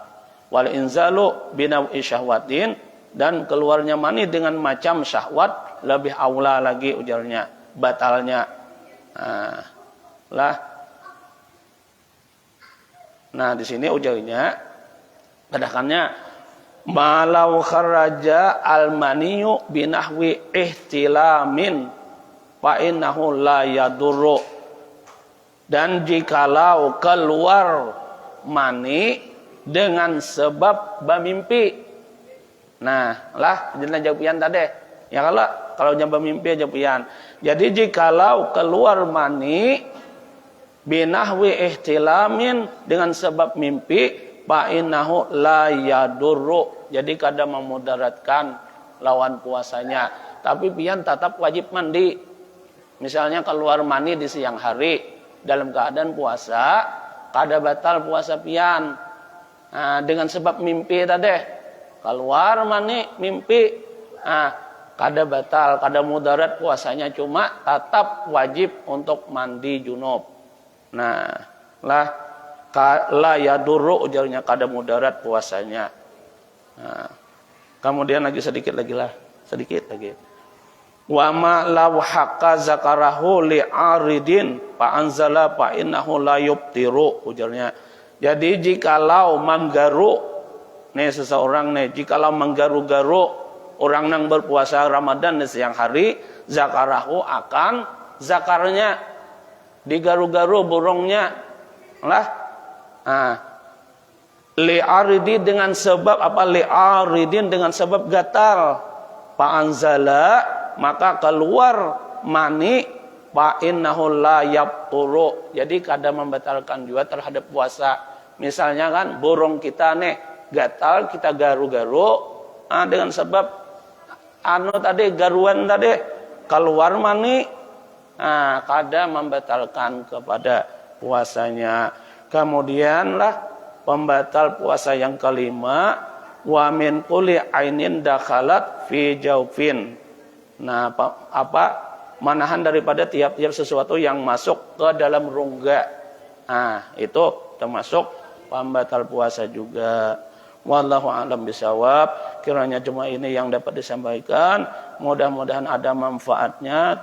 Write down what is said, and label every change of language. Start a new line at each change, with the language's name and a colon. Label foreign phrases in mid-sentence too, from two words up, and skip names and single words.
Arabic: والإنزال بنحو شهوة,
Banjar: dan keluarnya mani dengan macam syahwat lebih aula lagi, ujarnya batalnya. Nah di sini ujarnya kadakannya
Arabic: ما لو خرج المني بنحو احتلام فإنه لا يضر,
Banjar: dan jikalau keluar mani dengan sebab bermimpi. Nah, lah jelas jawaban tadi. Ya kalau jam bermimpi jawaban. Jadi jikalau keluar mani
Arabic: بنحو احتلام,
Banjar: dengan sebab mimpi,
Arabic: فإنه لا يضر,
Banjar: jadi kada memudaratkan lawan puasanya. Tapi pian tetap wajib mandi. Misalnya keluar mani di siang hari dalam keadaan puasa, kada batal puasa pian. Dengan sebab mimpi tadi. Keluar mani mimpi, kada batal, kada mudarat puasanya, cuma tetap wajib untuk mandi junub. Nah,
Arabic: لا يضر,
Banjar: ujarnya kada mudarat puasanya. Kemudian lagi sedikit lagi.
Arabic: وما لو حك ذكره لعارض فأنزل فإنه لا يفطر, ujarnya.
Banjar: Jadi jikalau menggaru, nih seseorang nih, jikalau menggaru-garu orang yang berpuasa Ramadan di siang hari, zakarahu akan zakarnya, digaru-garu burungnya lah. Li'aridi dengan sebab apa? Li'aridin dengan sebab gatal.
Arabic: فأنزل
Banjar: maka keluar mani,
Arabic: فإنه لا يفطر.
Banjar: Jadi kadang membatalkan juga terhadap puasa. Misalnya kan burung kita nih gatal, kita garu-garu dengan sebab tadi garuan tadi keluar mani, kadang membatalkan kepada puasanya. Kemudian lah pembatal puasa yang kelima,
Arabic: ومن كل عين دخلت في جوف.
Banjar: Nah, apa manahan daripada tiap-tiap sesuatu yang masuk ke dalam rongga. Itu termasuk pembatal puasa juga.
Arabic: والله أعلم بالصواب.
Banjar: Kiranya cuma ini yang dapat disampaikan. Mudah-mudahan ada manfaatnya.